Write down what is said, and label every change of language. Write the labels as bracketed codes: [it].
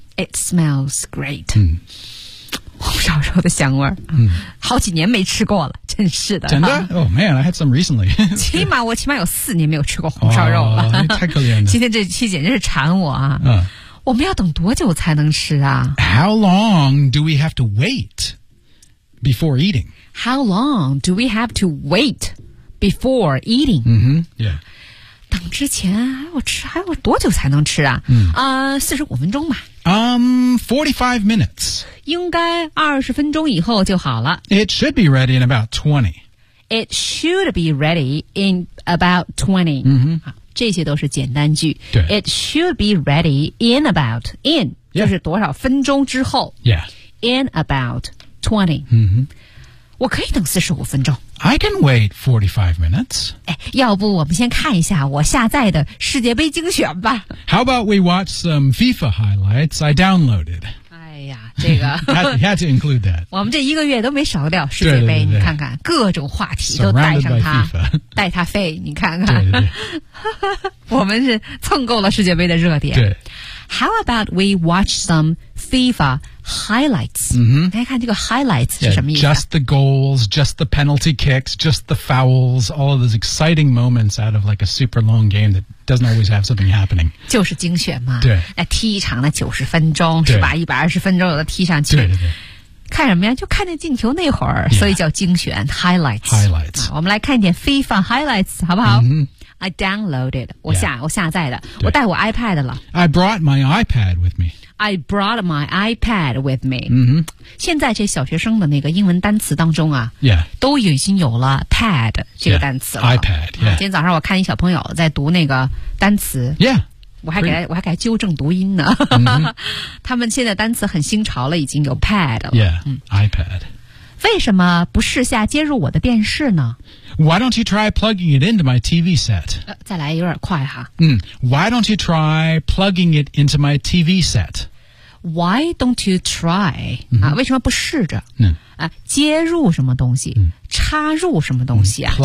[en] It smells great. 嗯。 [zh] 小时候的香味儿、嗯、好几年没吃过了，真是的。真的、啊、 [en] Oh man, I had some recently. [zh] 起码有四年没有吃过红烧肉了。哦、太可怜了。今天这期简直是馋我啊、嗯。我们要等多久才能吃啊 [en] ?How long do we have to wait before eating? How long do we have to wait before eating? Mm-hmm, yeah. [zh] 等之前还要多久才能吃啊、嗯、 45分钟吧。 [en] 45 minutes. [zh] 应该20分钟以后就好了。 [en] It should be ready in about 20. It should be ready in about 20. 嗯哼。 [zh] 这些都是简单句。对。 [en] It should be ready in about, in,、 yeah. [zh] 就是多少分钟之后。 [en] Yeah. In about 20. 嗯哼。 [zh] 我可以等45分钟。 [en] I can wait 45 minutes. [zh] 哎，要不我们先看一下我下载的世界杯精选吧。 [en] How about we watch some FIFA highlights I downloaded? [zh] 哎呀，这个 [en] had to include that. [zh] 我们这一个月都没少掉世界杯，对对对对，你看看各种话题都带上它，带它飞，你看看。对对对我们是蹭够了世界杯的热点。对。 [en] How about we watch some FIFA highlights?、 Mm-hmm. [zh] 大家看这个 highlights 是什么意思、 [en] yeah, Just the goals, just the penalty kicks, just the fouls, all of those exciting moments out of like a super long game that doesn't always have something happening. [zh] 就是精选嘛。对。那踢一场的90分钟是吧 ?120 分钟有的踢上去。对对对。看什么呀就看见进球那会儿、 [en] yeah. [zh] 所以叫精选 highlights。 [en] Highlights、 [zh] 啊。我们来看一点 FIFA highlights, 好不好、 mm-hmm. [en] I downloaded. [zh] 我下载的。对。我带我 iPad 了。 [en] I brought my iPad with me. I brought my iPad with me. 嗯哼。 [zh] 现在这小学生的那个英文单词当中啊 [en] ,Yeah. [zh] 都已经有了 pad 这个单词了。 [en] Yeah. iPad, yeah.、 [zh] 啊、今天早上我看一小朋友在读那个单词。 [en] Yeah. [zh] 我还给他纠正读音呢。 Mm-hmm. 他们现在单词很新潮了已经有 pad 了。 [en] Yeah,、嗯、iPad. [zh] 为什么不试下接入我的电视呢？ [en] Why don't you try plugging it into my TV set?、 [zh] 再来有点快哈。 [en] 嗯 ,Why don't you try plugging it into my TV set? Why don't you try?、嗯 [zh] 啊、为什么不试着、嗯啊、接入什么东西、嗯、插入什么东西、啊嗯、